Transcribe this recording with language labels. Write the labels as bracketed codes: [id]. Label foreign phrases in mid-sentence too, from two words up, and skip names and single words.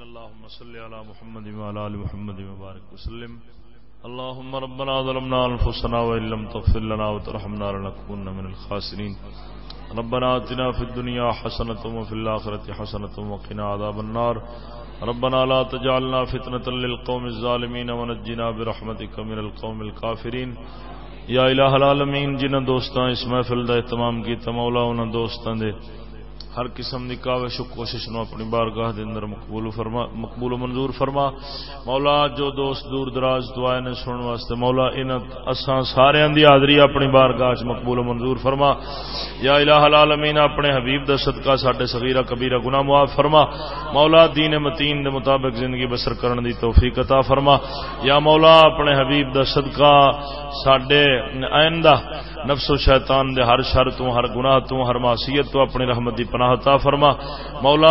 [ar] اللہم صلی علی محمد وعلی آل محمد وبارک وسلم۔ اللہم ربنا ظلمنا انفسنا وان لم تغفر لنا وترحمنا لنكونن من الخاسرین۔ ربنا آتنا فی الدنیا حسنۃ وفی الآخرۃ حسنۃ وقنا عذاب النار۔ ربنا لا تجعلنا فتنة للقوم الظالمین ونجنا برحمتک من القوم الکافرین۔ یا الہ العالمین، [pa] جنہاں دوستاں اس محفل دا اہتمام کیتا مولا انہاں دوستاں دے ہر قسم دی کاوش و کوشش نو اپنی بارگاہ دے اندر مقبول و منظور فرما مولا۔ جو دوست دور دراز دعائیں نے سنن واسطے مولا انہاں اساں ساریاں دی حاضری اپنی بارگاہ وچ مقبول و منظور فرما۔ [ar] یا الہ العالمین، [pa] اپنے حبیب دا صدقہ ساڈے صغیرہ کبیرہ گناہ معاف فرما مولا۔ دین متین دے مطابق زندگی بسر کرن دی توفیق عطا فرما یا مولا۔ اپنے حبیب دا صدقہ ساڈے آئندہ نفس و شیطان دے ہر شر تو، ہر گناہ تو، ہر معصیت تو اپنی رحمت دی پناہ عطا فرما مولا۔